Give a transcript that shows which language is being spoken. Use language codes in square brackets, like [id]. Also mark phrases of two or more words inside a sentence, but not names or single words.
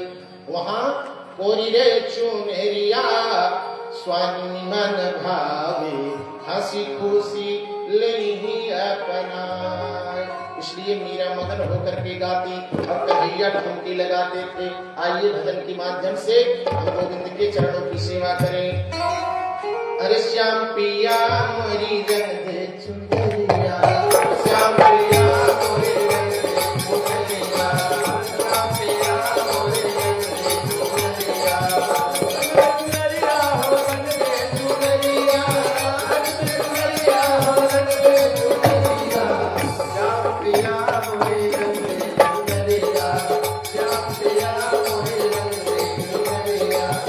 [hi] वहां कोरी रे चुनरिया स्वामी मन भावे, हंसी खुशी नहीं अपना। इसलिए मीरा मगन होकर के गाती और कन्हैया ठुमकी लगाते थे। आइए भजन के माध्यम से हम गोविंद के चरणों की सेवा करें। अरे श्याम पिया मोरी रंग दे चुनरिया, श्याम पिया मोरी रंग दे चुनरिया, श्याम पिया मोरी रंग दे चुनरिया, चुनरिया हो रंग दे चुनरिया, चुनरिया हो रंग दे चुनरिया, श्याम पिया मोरी रंग दे चुनरिया, श्याम पिया मोरी रंग दे चुनरिया।